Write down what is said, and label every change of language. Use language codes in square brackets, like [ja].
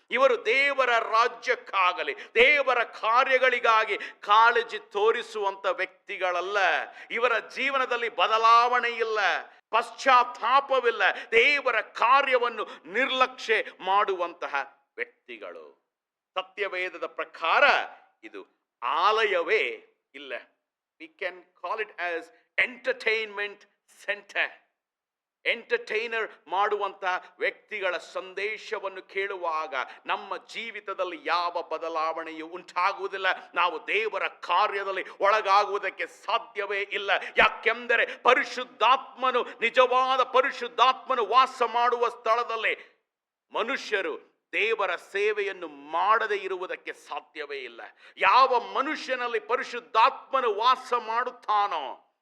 [kn] ಇವರು ದೇವರ ರಾಜ್ಯಕ್ಕಾಗಲಿ ದೇವರ ಕಾರ್ಯಗಳಿಗಾಗಿ ಕಾಳಜಿ ತೋರಿಸುವಂತ ವ್ಯಕ್ತಿಗಳಲ್ಲ. ಇವರ ಜೀವನದಲ್ಲಿ ಬದಲಾವಣೆ ಇಲ್ಲ, ಪಶ್ಚಾತ್ತಾಪವಿಲ್ಲ. ದೇವರ ಕಾರ್ಯವನ್ನು ನಿರ್ಲಕ್ಷ್ಯ ಮಾಡುವಂತಹ ವ್ಯಕ್ತಿಗಳು. ಸತ್ಯವೇದದ ಪ್ರಕಾರ ಇದು ಆಲಯವೇ ಇಲ್ಲ. [en] We can call it as entertainment center. [kn] Entertainer ಮಾಡುವಂತ ವ್ಯಕ್ತಿಗಳ ಸಂದೇಶವನ್ನು ಕೇಳುವಾಗ ನಮ್ಮ ಜೀವಿತದಲ್ಲಿ ಯಾವ ಬದಲಾವಣೆಯೂ ಉಂಟಾಗುವುದಿಲ್ಲ. ನಾವು ದೇವರ ಕಾರ್ಯದಲ್ಲಿ ಒಳಗಾಗುವುದಕ್ಕೆ ಸಾಧ್ಯವೇ ಇಲ್ಲ. ಯಾಕೆಂದರೆ ಪರಿಶುದ್ಧಾತ್ಮನು, ನಿಜವಾದ ಪರಿಶುದ್ಧಾತ್ಮನು ವಾಸ ಮಾಡುವ ಸ್ಥಳದಲ್ಲಿ ಮನುಷ್ಯರು ದೇವರ ಸೇವೆಯನ್ನು ಮಾಡದೇ ಇರುವುದಕ್ಕೆ ಸಾಧ್ಯವೇ ಇಲ್ಲ. ಯಾವ ಮನುಷ್ಯನಲ್ಲಿ ಪರಿಶುದ್ಧಾತ್ಮನು ವಾಸ ಮಾಡುತ್ತಾನೋ